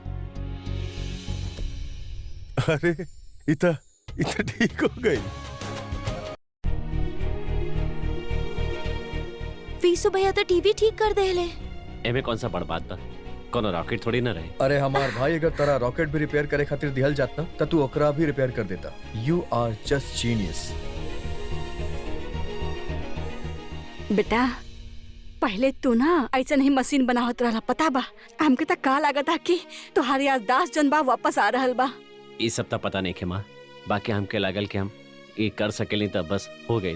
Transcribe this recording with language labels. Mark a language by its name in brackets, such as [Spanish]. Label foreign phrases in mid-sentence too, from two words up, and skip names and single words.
[Bhojpuri] अरे इतना ठीक हो गई। फीसो भैया तो टीवी ठीक कर देले। एमे कौन सा बड़ बात बा, कोनो रॉकेट थोड़ी ना रहे। अरे हमार भाई अगर तेरा रॉकेट भी रिपेयर करे खातिर दिहल जात ना त तू ओकरा भी रिपेयर कर देता। [English] You are just genius. [Bhojpuri] बेटा पहले तू ना ऐसा नहीं मशीन बनावत रहला, पता बा? हमके तो का लागत था कि तुम्हारी याददाश्त जन बा वापस आ रहल बा। ये सब तो पता नहीं के माँ, बाकी हमके लागल कि हम ये कर सकेली तब बस हो गए।